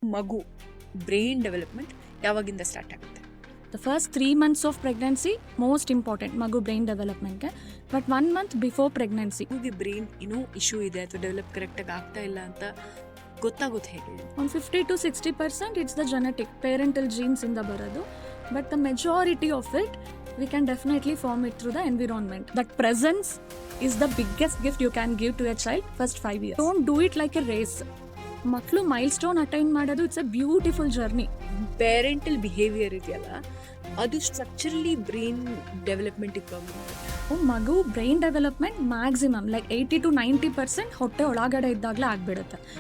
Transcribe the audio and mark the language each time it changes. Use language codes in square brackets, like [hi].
[kn] ಮಗು brain development ಯಾವಾಗಿಂದ start ಆಗುತ್ತೆ? [en] The first 3 months of pregnancy most important [kn] ಮಗು brain ಡೆವಲಪ್ಮೆಂಟ್ಗೆ. [en] but 1 month before pregnancy [kn] ಮಗುಗೆ ಬ್ರೈನ್ ಇನ್ನೂ ಇಶ್ಯೂ ಇದೆ ಅಥವಾ ಡೆವಲಪ್ ಕರೆಕ್ಟಾಗಿ ಆಗ್ತಾ ಇಲ್ಲ ಅಂತ ಗೊತ್ತಾಗೋದು ಹೇಗೆ? [en] ಒಂದು 50-60% it's the genetic parental genes [kn] ಇಂದ ಬರೋದು. [en] But the majority of it we can definitely form it through the environment. That presence is the biggest gift you can give to a child first 5 years. Don't do it like a race. [kn] ಮಕ್ಕಳು mile stone attain ಮಾಡೋದು [en] It's a beautiful journey. [kn] Parental behaviour ಇದೆಯಲ್ಲ, ಅದು structurally brain ಡೆವಲಪ್ಮೆಂಟಿಗೆ problem. ಮಗು brain development maximum like 80-90% ಹೊಟ್ಟೆ ಒಳಗಡೆ ಇದ್ದಾಗಲೇ ಆಗ್ಬಿಡುತ್ತೆ.